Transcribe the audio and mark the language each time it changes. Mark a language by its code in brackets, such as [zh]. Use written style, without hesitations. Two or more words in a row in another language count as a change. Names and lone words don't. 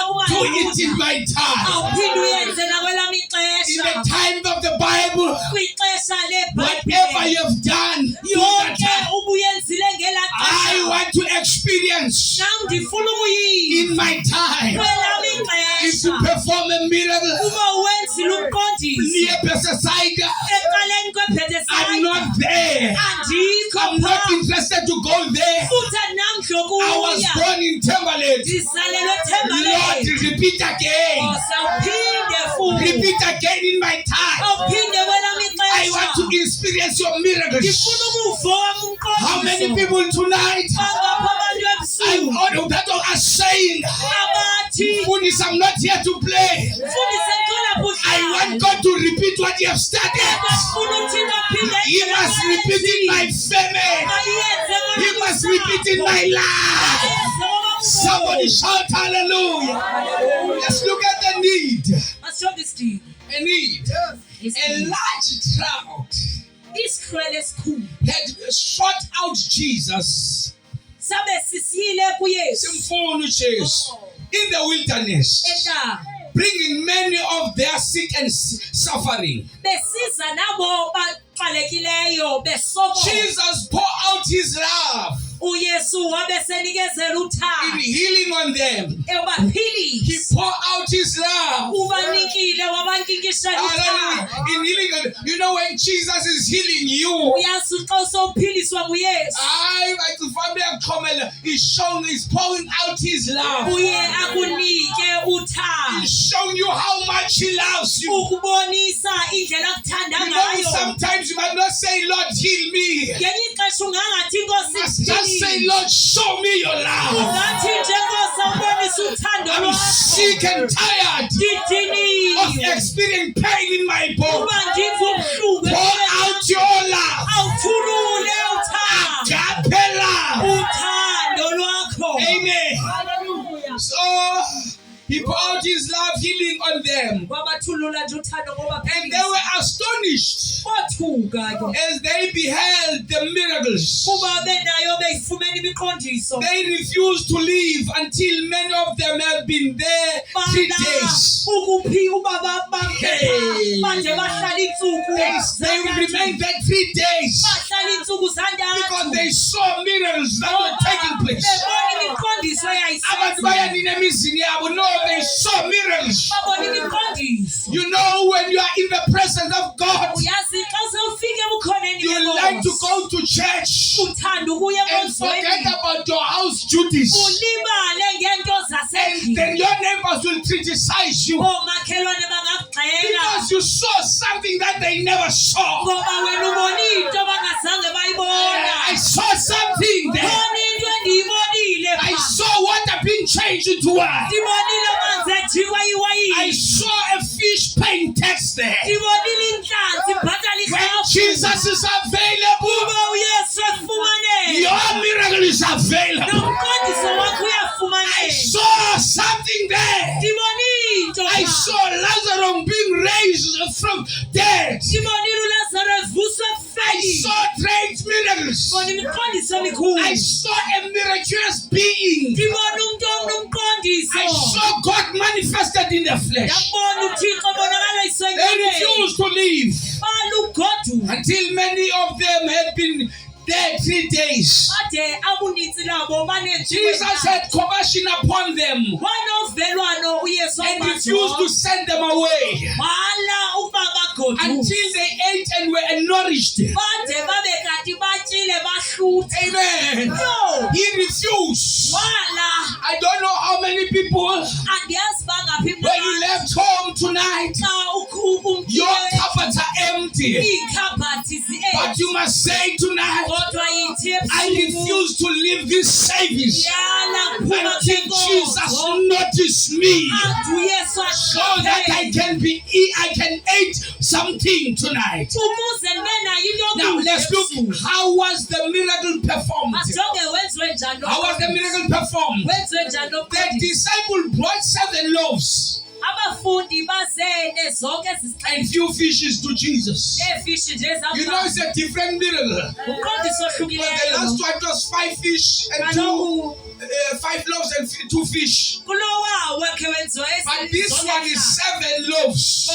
[en] Do it in [xh] kumayuda. [en] my time. [xh] Awuphinde uyenze nakwelami [en] In the [xh] ixesha. [en] time of the Bible, [xh] Kwixesha [en] whatever [xh] lebhayibhile [en] you have done, do that [xh] yonke [en] time. [xh] ubuyenzile ngela [en] I [xh] xesha. [en] want to experience [xh] Nam ndifuna ukuyiva [en] in my time. [xh] kwelami [en] If you [xh] ixesha. [en] perform a miracle [xh] Uba uwenzile umqondiso [en] near Bethsaida, [xh] ecaleni [en] I'm [xh] kweBethsaida. [en] not there. [xh] Andikho [en] I'm not [xh] pha. [en] interested to go there. [xh] Futhi andinamdla [en] I was [xh] wokuya. [en] born in Timberlake. [xh] Ndizalelwe [en] Lord, [xh] eThembalethu. [en] repeat again. [xh] Awuphinde futhi. [en] Repeat again in my time. [xh] Awuphinde kwelami [en] I want to [xh] ixesha. [en] to experience your miracles. [xh] ndifuna umuvo wami [en] How many [xh] umqondiso. [en] people tonight [xh] Bangapha abantu [en] I [xh] ebusuku [en] know that are saying, [xh] abathi Fundis, [en] I'm not here to play. [xh] mfundisi ngicela [en] I want God to repeat what He has started. [xh] Bafuna uthina aphinde [en] He must repeat in my family. He must repeat in my life. Somebody shout hallelujah. Let's look at the need. A need. A large crowd [xh] isihlwele esikhulu [en] had sought out Jesus. [xh] sabe sisiyile kuyesu Simfuna uJesu [en] in the wilderness, [xh] entaba [en] bringing many of their sick and suffering. [xh] besiza nabo baqalekileyo besokola [en] Jesus poured out His love [xh] uyesu wabe senikezela [en] in [xh] uthando [en] healing on them. He [xh] ebaphilisa [en] poured out His love. [xh] ubanikile wabankinkishela [en] Hallelujah. [xh] uthando [en] In healing, you know, when Jesus is healing you, [xh] uyazi xa usawuphiliswa nguyesu [en] He's showing, He's pouring out His love. [xh] uye akunike uthando [en] He's showing you how much He loves you. [xh] ukubonisa indlela akuthanda [en] You know, [xh] ngayo [en] sometimes you might not say, Lord, heal me. [xh] ngenye ixesha ungangathi [en] You must just say, [xh] inkosi [en] Lord, show me your love. [xh] ungathi njengosa ubonisa uthando [en] I'm [xh] lwakho [en] sick and tired of [xh] ngidiniwe [en] experiencing pain in my bone. [xh] uba ndiva ubuhlungu [en] Pour out your love. [xh] awuthulule uthando [en] Agape love. [xh] uthando lwakho [en] Amen. Hallelujah. So He poured out His love, healing on them. [xh] wabathulula nje uthando ngoba [en] And they were astonished [xh] othuka ke [en] as they beheld the miracles. [xh] kuba benayo beyifumene imiqondiso [en] They refused to leave until many of them had been there 3 [xh] bana [en] days. [xh] ukuphi uba [en] Hey. [xh] manje bahlala insuku [en] They remained there 3 days [xh] bahlala insuku [en] because [xh] zantathu [en] they saw miracles that were taking place. [xh] bebona imiqondiso Abantu eyayisenziwa bayanina emizini yabo. [en] No, they saw miracles. [xh] babona imiqondiso [en] You know, when you are in the presence of God, [xh] uyazi xa sewufike ebukhoneni [en] you like to go to church [xh] uthanda ukuya [en] and forget [xh] enkonzweni [en] about your house duties. [xh] ulibale ngento [en] And [xh] zasendlini [en] then your neighbors will criticize you [xh] oomakhelwane bangakugxeka [en] because you saw something that they never saw. [xh] ngoba wena ubona into bangazange bayibona [en] I saw something there. [xh] khona into endiyibonile [en] I [xh] pha [en] saw water being changed into wine. [xh] ndibonile amanzi ejikwa [en] I [xh] iwayini [en] saw a fish paying tax there. [xh] ndibonile intlanzi ibhatala [en] When [xh] irhafu [en] Jesus is available, [xh] uba uyesu efumaneka [en] your miracle is available. [xh] nomqondiso wakho [en] I [xh] uyafumaneka [en] saw something there. [xh] ndibonile into [en] I [xh] pha. [en] saw Lazarus being raised from dead. [xh] ndibonile ulazaro evuswa [en] I [xh] ekufeni [en] saw great miracles. [xh] ndibona imiqondiso emikhulu [en] I saw a miraculous being. [xh] ndibona umntu omnomqondiso [en] I saw God manifested in the flesh. [xh] ndabona uthixo bonakala [en] They [xh] isenyameni [en] refused to leave [xh] balugodu [en] until many of them had been there 3 days. [xh] bade abunintsi nabo [en] Jesus had compassion upon them [xh] wanovelwano uyesu [en] and refused to send them away [xh] wala ukuba bagodu [en] until they ate and were nourished. [xh] bade babe kanti batyile bahluthe [en] Amen. [xh] no [en] He refused. [xh] wala [en] I don't know how many people, [xh] andiyazi bangaphi [en] when you left home tonight, [xh] xa [en] your cupboards are empty. [xh] iikhabhathi [en] But you must say tonight, [xh] kodwa yithi [en] I refuse to leave this service [xh] yala kuphuma [en] until Jesus notice me, [xh] athi uyesu [en] so that I can eat something tonight. [xh] ukuze ndibe nayo into [en] Now [xh] yokudla [en] let's look. [xh] ebusuku. [en] How was the miracle performed? [xh] Asijonge wenziwe njani [en] How was the miracle performed? [xh] wenziwe njani [en] The [xh] lokuqondisa. [en] disciple brought 7 loaves [xh] abafundi bazene zonke [en] and few fishes to Jesus. [xh] neefishi nje [en] You know, it's a different miracle. [xh] umqondiso [en] But the [xh] ohlukileyo [en] last one was 5 fish and [xh] kaloku [en] 5 loaves and 2 fish. [xh] kulowawo khe wenziwa [en] But this one is 7 loaves.